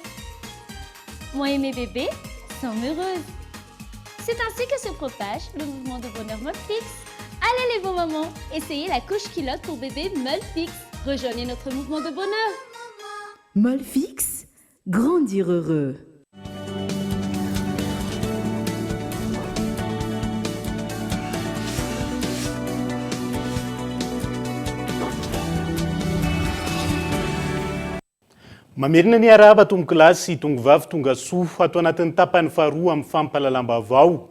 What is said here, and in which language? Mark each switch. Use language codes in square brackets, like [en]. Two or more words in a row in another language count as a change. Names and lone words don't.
[fr] Moi et mes bébés sommes heureuses. C'est ainsi que se propage le mouvement de bonheur Molfix. Allez les bons mamans, essayez la couche culotte pour bébé Molfix. Rejoignez notre mouvement de bonheur. Molfix, grandir heureux. [mg] Mamerina ny araba tonga kilasy tonga vavy tonga soa ato anatin'ny tapany faharoa amin'ny fampahalalam-baovao.